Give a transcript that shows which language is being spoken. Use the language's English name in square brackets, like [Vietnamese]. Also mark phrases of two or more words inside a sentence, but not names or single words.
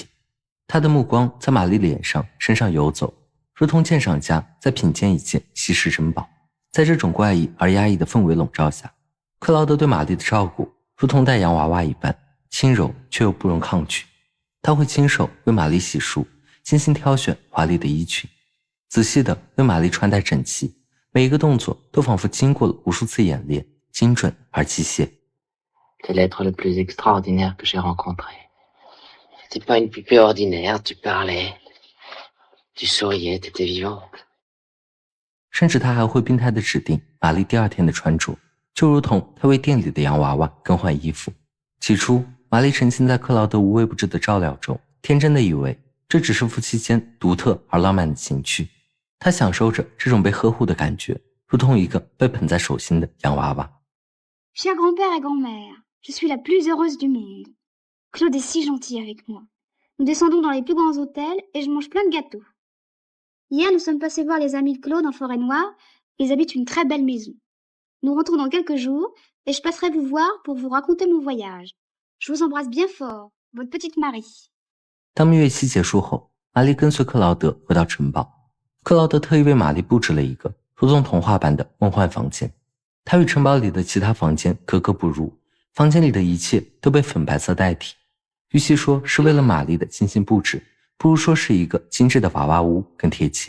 [Chinese] 他的目光在玛丽脸上身上游走，如同鉴赏家在品鉴一件稀世珍宝。在这种怪异而压抑的氛围笼罩下，克劳德对玛丽的照顾如同带洋娃娃一般，轻柔却又不容抗拒。他会亲手为玛丽洗漱，精心挑选华丽的衣裙，仔细地为玛丽穿戴整齐，每一个动作都仿佛经过了无数次演练，精准而机械。 [French] C'est l'être le plus extraordinaire que j'ai rencontré. T'es pas une poupée ordinaire, tu parlais, tu souriais, t'étais vivante. [Chinese] 甚至他还会病态地指定玛丽第二天的穿着，就如同他为店里的洋娃娃更换衣服。起初，玛丽沉浸在克劳德无微不至的照料中，天真的以为这只是夫妻间独特而浪漫的情趣。她享受着这种被呵护的感觉，如同一个被捧在手心的洋娃娃。 [French] Cher grand-père et grand-mère, je suis la plus heureuse du monde. Claude est si gentil avec moi. Nous descendons dans les plus grands hôtels et je mange plein de gâteaux. Hier, nous sommes passés voir les amis de Claude en Forêt-Noire. Ils habitent une très belle maison. Nous rentrons dans quelques jours et je passerai vous voir pour vous raconter mon voyage. Je vous embrasse bien fort, votre petite Marie. [Chinese] 当蜜月期结束后，玛丽跟随克劳德回到城堡。克劳德特意为玛丽布置了一个如同童话般的梦幻房间，它与城堡里的其他房间格格不入，房间里的一切都被粉白色代替。与其说是为了玛丽的精心布置，不如说是一个精致的娃娃屋更贴切。